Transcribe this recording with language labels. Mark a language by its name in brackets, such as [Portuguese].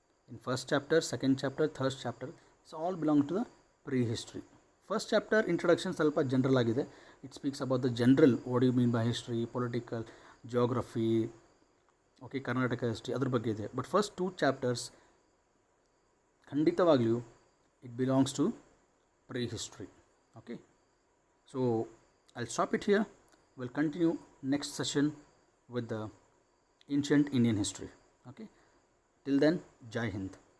[English] In first chapter, second chapter, third chapter, it's all belong to the prehistory. [Kannada] First chapter introduction ಸ್ವಲ್ಪ general ಆಗಿದೆ. [English] It speaks about the general, what do you mean by history, political, geography, okay, [Kannada] Karnataka history ಅದ್ರ ಬಗ್ಗೆ ಇದೆ. [English] But first 2 chapters ಖಂಡಿತವಾಗ್ಲಿಯೂ it belongs to prehistory. Okay, so I'll stop it here. We'll continue next session with the ancient Indian history. Okay, till then, Jai Hind.